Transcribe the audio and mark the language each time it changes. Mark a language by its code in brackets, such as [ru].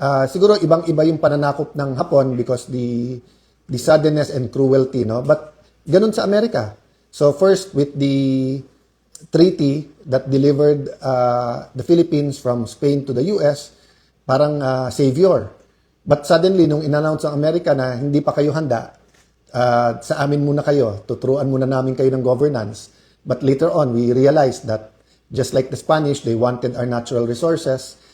[tl] Siguro ibang-iba yung pananakop ng Hapon [en] because the suddenness and cruelty, [tl] no? But ganun sa Amerika. [en] So first with the treaty that delivered the Philippines from Spain to the US, [tl] parang savior. [en] But suddenly, [tl] nung in-announce ang Amerika na hindi pa kayo handa, sa amin muna kayo, tuturuan muna namin kayo ng governance. [en] But later on, we realized that just like the Spanish, they wanted our natural resources.